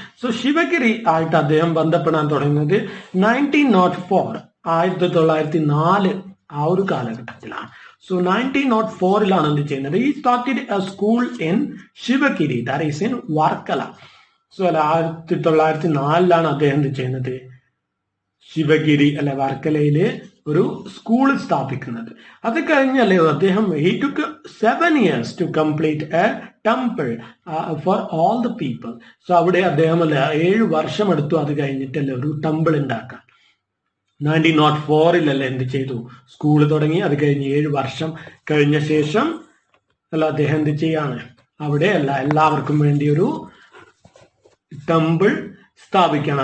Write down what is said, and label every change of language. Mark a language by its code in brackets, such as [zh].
[ml] So Sivagiri ആയിട്ട് അദ്ദേഹം ബന്ധപ്പെടാൻ തുടങ്ങുന്നത് 1904 1904 ആ ഒരു കാലഘട്ടത്തിലാണ്. സോ 1904 എന്ത് ചെയ്യുന്നത്? [en] He started a school in Sivagiri, that is in Varkala. [ml] So 1904 അദ്ദേഹം എന്ത് ചെയ്യുന്നത്? ശിവഗിരി അല്ലെ വർക്കലയില് ഒരു സ്കൂൾ സ്ഥാപിക്കുന്നത്. അത് കഴിഞ്ഞല്ലേ അദ്ദേഹം [en] he took 7 years to complete a temple for all the people. [ml] So അവിടെ അദ്ദേഹം അല്ലെ 7 വർഷം എടുത്തു അത് കഴിഞ്ഞിട്ടല്ലേ ഒരു ടെമ്പിൾ ഉണ്ടാക്കാൻ. 1904 എന്ത് ചെയ്തു? സ്കൂൾ തുടങ്ങി. അത് കഴിഞ്ഞ് 7 വർഷം കഴിഞ്ഞ ശേഷം അല്ല അദ്ദേഹം എന്ത് ചെയ്യാണ്? അവിടെ അല്ല എല്ലാവർക്കും വേണ്ടി ഒരു ടെമ്പിൾ സ്ഥാപിക്കണം.